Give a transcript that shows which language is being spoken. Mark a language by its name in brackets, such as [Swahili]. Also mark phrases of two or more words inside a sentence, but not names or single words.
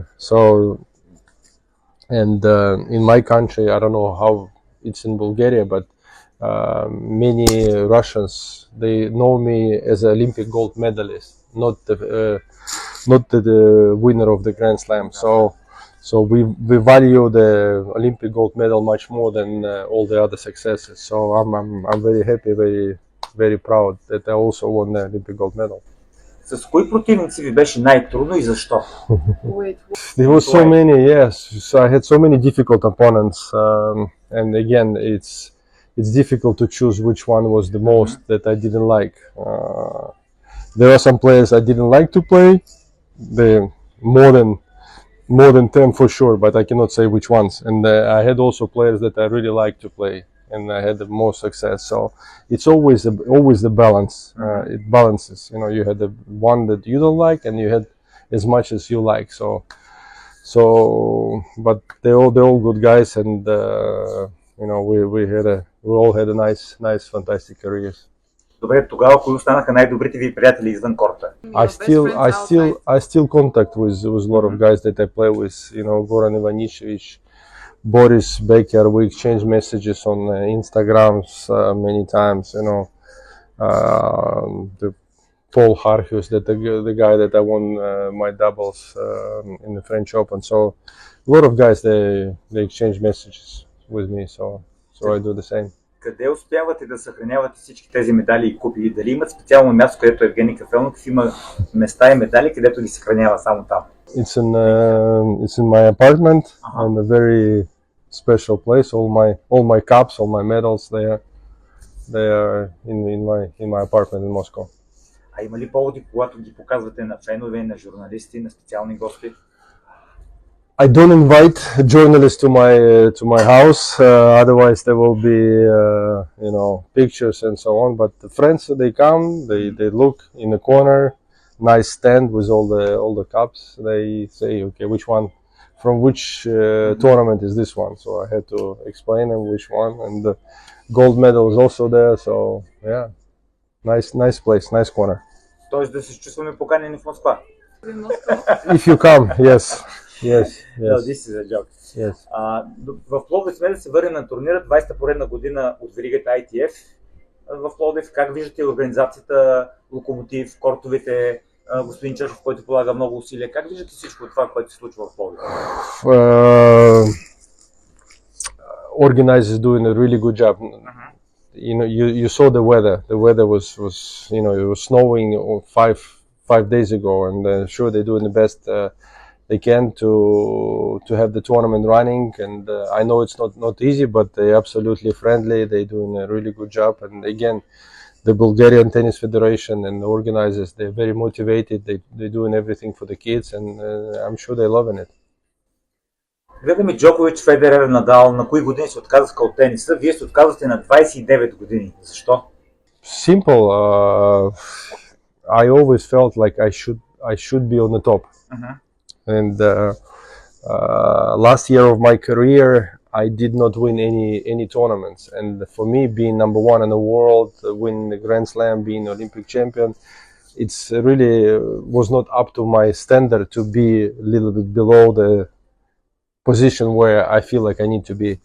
[English] So, and in my country, I don't know how it's in Bulgaria, but many Russians, they know me as an Olympic gold medalist, not the winner of the Grand Slam. So we value the Olympic gold medal much more than all the other successes. So I'm very happy, very very proud that I also won the Olympic gold medal. [Bulgarian] С кои противници ви беше най-трудно и защо? [English] There were so many, yes. So I had so many difficult opponents, and again, it's difficult to choose which one was the most that I didn't like. There are some players I didn't like to play. more than 10 for sure, but I cannot say which ones. And I had also players that I really like to play, and I had the most success. So it's always the balance. It balances. You know, you had the one that you don't like, and you had as much as you like. So, but they're all good guys, and you know, we all had a nice, fantastic careers. [Bulgarian] Добре, тогава кои останаха най-добрите ви приятели извън корта? [English] I still contact with a lot of guys that I play with. You know, Goran Ivanišević, Boris Becker. We exchange messages on Instagrams many times. You know, the Paul Harhus, the guy that I won my doubles in the French Open. So a lot of guys they exchange messages with me. So I do the same. [Bulgarian] Къде успявате да съхранявате всички тези медали и купи? Дали имат специално място, където Евгени Кафелников има места и медали, където ги съхранява само там? [English] It's in my apartment, and a very special place. All my cups, all my medals, they are in my apartment in Moscow. [Bulgarian] А има ли поводи, когато ги показвате на фенове, на журналисти, на специални гости? [English] I don't invite journalists to my house. Otherwise, there will be you know, pictures and so on. But the friends, they come, they look in the corner, nice stand with all the cups. They say, okay, which one, from which tournament is this one? So I had to explain them which one, and the gold medal is also there. So yeah, nice place, nice corner. [Bulgarian] Тоест да се чувстваме поканени в Москва. [English] If you come, yes. Yes. No, this is a joke. Yes. [Bulgarian] В Пловдив сме да се върнем на турнира, 20-та поредна година от веригата ITF в Пловдив. Как виждате организацията, Локомотив, кортовете, господин Чешов, който полага много усилия? Как виждате всичко това, което се случва в Пловдив? [English] Organizers doing a really good job. You know, you saw the weather. The weather was you know, it was snowing 5 days ago, and sure they're doing the best they can to have the tournament running, and I know it's not easy, but they're absolutely friendly. They're doing a really good job, and again, the Bulgarian Tennis Federation and the organizers, they're very motivated. They're doing everything for the kids, and I'm sure they're loving it. [Bulgarian] Гледаме Джокович, Федерер, Надал, на кои години се отказаха от тениса. Вие се отказвате на 29 години. Защо? [English] Simple. I always felt like I should be on the top. And last year of my career, I did not win any tournaments. And for me, being number one in the world, winning the Grand Slam, being Olympic champion, it's really was not up to my standard to be a little bit below the position where I feel like I need to be.